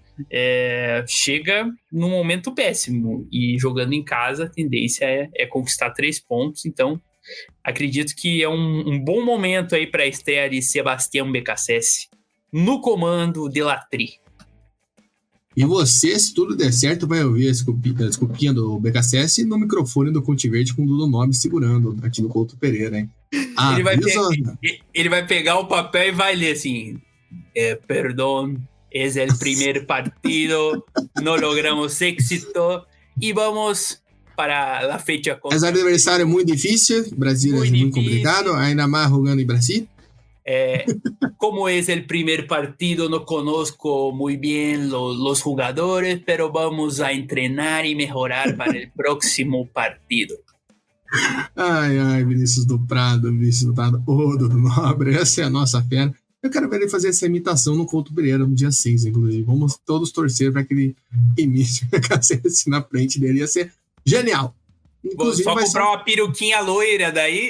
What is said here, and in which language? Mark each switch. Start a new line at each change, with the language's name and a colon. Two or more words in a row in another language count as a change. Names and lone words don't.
Portuguese: Chega num momento péssimo, e jogando em casa, a tendência é conquistar 3 pontos, então acredito que é um bom momento aí para a estreia de Sebastião BKSS no comando de Latri. E você, se tudo der certo, vai ouvir a desculpinha do BKSS no microfone do Conte Verde com o Dudu Nobre segurando aqui no Couto Pereira, hein? Ele vai pegar o papel e vai ler assim: perdão,
Spanish: es el primer partido, no logramos éxito
Portuguese: e vamos para a
Spanish: fecha contra...
Portuguese: Esse adversário é muito difícil, Brasil é muito complicado, ainda mais jogando em Brasil.
Spanish: Como es el primer partido, no conozco muy bien los jugadores, pero vamos a entrenar y mejorar para el próximo partido.
Portuguese: Ai, Vinícius do Prado, ô, Dudu Nobre, essa é a nossa fera. Eu quero ver ele fazer essa imitação no Couto Pereira no dia 6, inclusive. Vamos todos torcer para que ele imite o BKSS na frente dele. Ia ser genial. Inclusive, vou só comprar uma peruquinha loira daí.